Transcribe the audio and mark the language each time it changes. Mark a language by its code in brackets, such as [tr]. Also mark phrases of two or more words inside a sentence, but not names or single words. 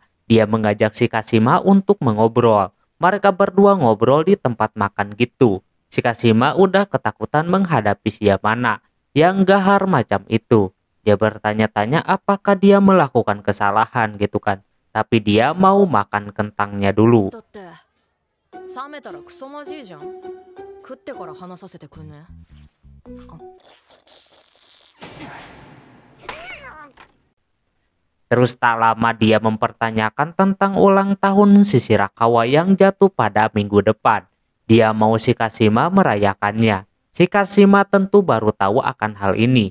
[id] Dia mengajak si Kashima untuk mengobrol. Mereka berdua ngobrol di tempat makan gitu. Si Kashima udah ketakutan menghadapi si Yamana yang gahar macam itu. Dia bertanya-tanya apakah dia melakukan kesalahan gitu kan. Tapi dia mau makan kentangnya dulu. [ja] だって冷めたらクソまじいじゃん。食ってから話させてくんね。 [id] Terus tak lama dia mempertanyakan tentang ulang tahun si Shirakawa yang jatuh pada minggu depan. Dia mau si Kashima merayakannya. Si Kashima tentu baru tahu akan hal ini.